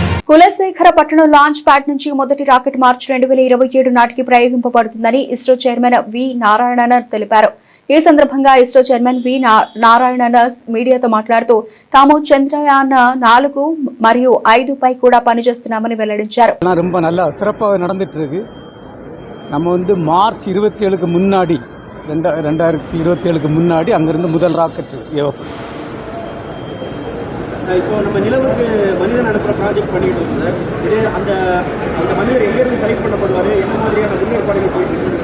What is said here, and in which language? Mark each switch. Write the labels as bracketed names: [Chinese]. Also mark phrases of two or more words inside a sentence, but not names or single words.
[Telugu] కులశేఖర పట్టణం లాంచ్ ప్యాడ్ నుంచి మొదటి రాకెట్ మార్చి 2027 నాటికి ప్రయోగింపబడుతుందని ఇస్రో చైర్మన్ వి నారాయణన్ తెలిపారు. ఈ సందర్భంగా ఇస్రో చైర్మన్ వి నారాయణన్ మీడియాతో మాట్లాడుతూ తాము చంద్రయాన్ 4 మరియు 5 పై కూడా పనిచేస్తున్నామని వెల్లడించారు. [Tamil] ரொம்ப நல்லா சிறப்பாக நடந்துட்டு இருக்கு. நம்ம வந்து மார்ச் 27க்கு முன்னாடி 2027க்கு முன்னாடி அங்கிருந்து முதல் ராக்கெட் ஏவப்படும். இப்போ நம்ம நிலவுக்கு மனிதன் அனுப்புகிற ப்ராஜெக்ட் பண்ணிட்டு இருக்கோம் சார். இது அந்த மனிதர் எங்கேருந்து செலக்ட் பண்ணப்படுவார், என்ன மாதிரியான முன்னேற்பாடுகள் போயிட்டு இருக்கு?